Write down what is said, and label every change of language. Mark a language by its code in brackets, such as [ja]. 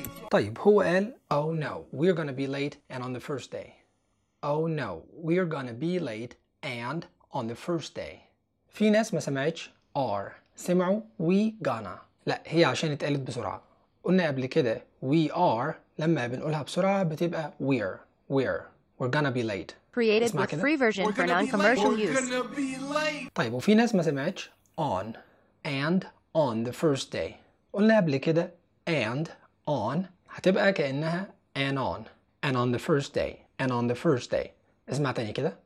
[ar] طيب هو قال [en] oh no we're gonna be late and on the first day. Oh no we're gonna be late and on the first day. [ar] في ناس ما سمعتش are، سمعوا [en] we gonna. [ar] لا، هي عشان اتقالت بسرعه. قلنا قبل كده [en] we are [ar] لما بنقولها بسرعه بتبقى [en] we're gonna be late. Created with [ar] كدا. [en] Free version we're for non-commercial late. Use. We're gonna be late. [ar] طيب وفي ناس ما سمعتش [en] on and on the first day. [ar] قلنا قبل كده [en] and on [ar] هتبقى كانها [en] and on the first day [ar] and on the first day. اسمع تاني كده